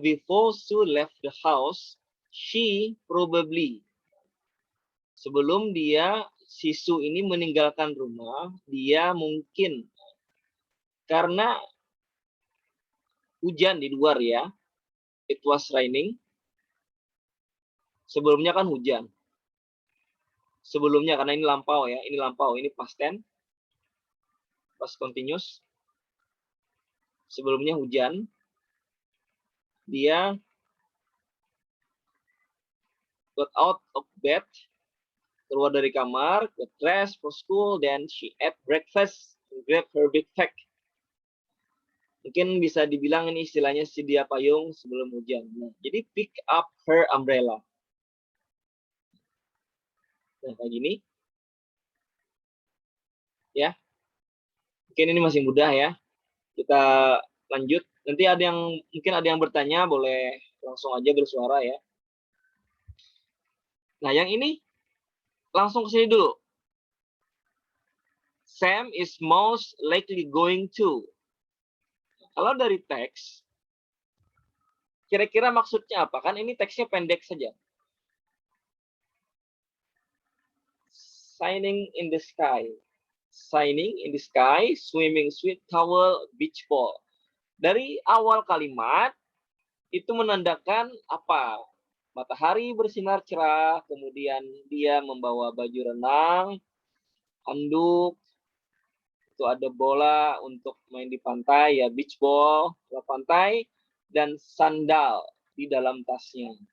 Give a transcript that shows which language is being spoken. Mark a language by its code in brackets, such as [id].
[en] Before Sue left the house, she probably. [id] Sebelum si Sue ini meninggalkan rumah, dia mungkin karena hujan di luar ya. [en] It was raining. [id] Sebelumnya kan hujan. Sebelumnya karena ini lampau ya, ini past tense, past continuous. Sebelumnya hujan. [en] Dia got out of bed, [id] keluar dari kamar, [en] got dressed for school, then she ate breakfast, grab her big bag. [id] Mungkin bisa dibilang ini istilahnya sedia payung sebelum hujan. Nah, jadi [en] pick up her umbrella. [id] Nah, kayak gini. Ya. Mungkin ini masih mudah ya. Kita lanjut. Nanti mungkin ada yang bertanya, boleh langsung aja bersuara ya. Nah, yang ini langsung ke sini dulu. [en] Sam is most likely going to. [id] Kalau dari teks, kira-kira maksudnya apa? Kan ini teksnya pendek saja. [en] Shining in the sky. Shining in the sky, swimming, sweet towel, beach ball. [id] Dari awal kalimat, itu menandakan apa? Matahari bersinar cerah, kemudian dia membawa baju renang, handuk, itu ada bola untuk main di pantai, ya beach ball, bola pantai, dan sandal di dalam tasnya.